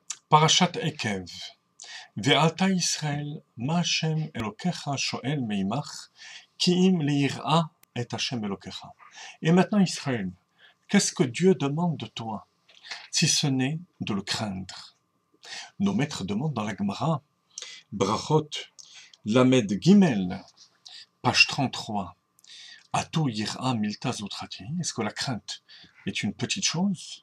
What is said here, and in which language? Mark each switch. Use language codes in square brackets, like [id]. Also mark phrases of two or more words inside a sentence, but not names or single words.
[he] פרשת עקב, ועתה ישראל, מה השם אלוקיך שואל מעמך, כי אם ליראה את השם אלוקיך. [fr] Et maintenant Israël, qu'est-ce que Dieu demande de toi, si ce n'est de le craindre? Nos maîtres demandent dans la Gemara, Brachot, [he] למד גימל, [fr] page 33, [arc] אטו יראה מילתא זוטרתי, [fr] est-ce que la crainte est une petite chose?